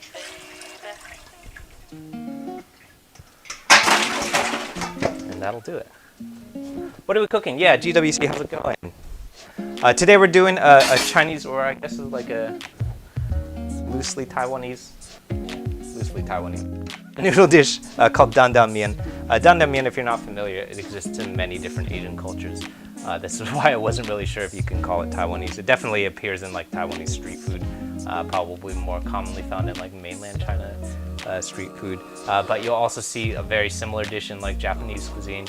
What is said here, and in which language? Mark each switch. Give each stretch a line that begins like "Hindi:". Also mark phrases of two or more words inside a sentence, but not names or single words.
English: That'll do it. What are we cooking? Yeah, GWC, how's it going? Today we're doing a Chinese, or I guess it's like a loosely Taiwanese noodle dish called dan dan mian. Dan dan mian, if you're not familiar, it exists in many different Asian cultures. This is why I wasn't really sure if you can call it Taiwanese. It definitely appears in like Taiwanese street food, probably more commonly found in like mainland China street food. But you'll also see a very similar dish in like Japanese cuisine.